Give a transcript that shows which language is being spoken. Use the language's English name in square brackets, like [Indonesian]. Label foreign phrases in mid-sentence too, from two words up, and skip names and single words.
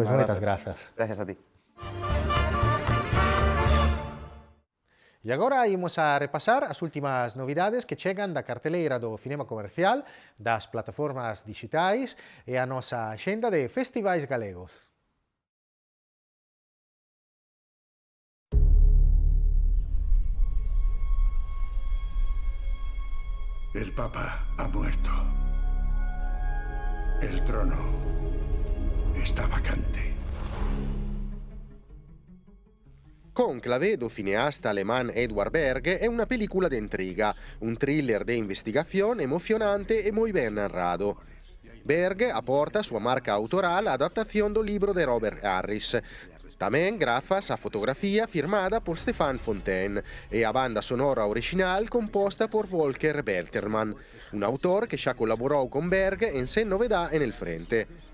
[Galician] Pois moitas grazas. grazas. [Spanish] Gracias a ti. [Galician] E agora imos a repasar as últimas novidades que chegan da carteleira do cinema comercial, das plataformas digitais e a nosa axenda de festivais galegos. [Spanish] El Papa ha muerto. El trono está vacante. [Galician] Conclave, do cineasta alemán Edward Berg, è una película de intriga, un thriller de investigación emocionante e moi ben narrado. Berg aporta súa marca autoral á adaptación do libro de Robert Harris. Tamén grazas a fotografía firmada por Stéphane Fontaine e a banda sonora original composta por Volker Bertelmann, un autor que xa colaborou con Berg en Sen novedad en el frente.